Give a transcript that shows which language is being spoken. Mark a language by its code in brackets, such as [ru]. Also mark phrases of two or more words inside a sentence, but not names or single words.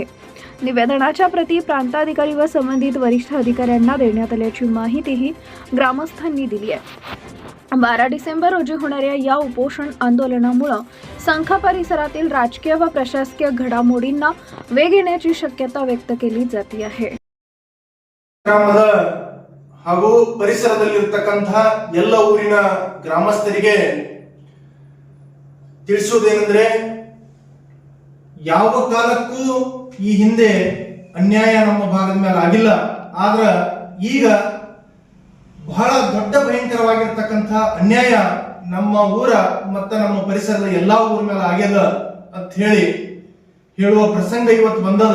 [mr] निवेदनाच्या प्रती प्रांताधिकारी व संबंधित वरिष्ठ अधिकाऱ्यांना देण्यात आल्याची माहितीही ग्रामस्थांनी दिली आहे। 12 डिसेंबर रोजी होणाऱ्या या उपोषण आंदोलनामुळे संखा परिसरातील राजकीय व प्रशासकीय घडामोडींना वेग येण्याची शक्यता व्यक्त केली जाते आहे। [kn] ಹಾಗೂ ಪರಿಸರದಲ್ಲಿರತಕ್ಕಂತಹ ಎಲ್ಲ ಊರಿನ ಗ್ರಾಮಸ್ಥರಿಗೆ ತಿಳಿಸುವುದೇನೆಂದರೆ ಯಾವ ಕಾಲಕ್ಕೂ ಈ ಹಿಂದೆ ಅನ್ಯಾಯ ನಮ್ಮ ಭಾಗದ ಮೇಲೆ ಆಗಿಲ್ಲ, ಆದ್ರೆ ಈಗ ಬಹಳ ದೊಡ್ಡ ಭಯಂಕರವಾಗಿರತಕ್ಕಂತಹ ಅನ್ಯಾಯ ನಮ್ಮ ಊರ ಮತ್ತು ನಮ್ಮ ಪರಿಸರದ ಎಲ್ಲಾ ಊರ ಮೇಲೆ ಆಗ್ಯದ ಅಂತ ಹೇಳುವ ಪ್ರಸಂಗ ಇವತ್ತು ಬಂದದ।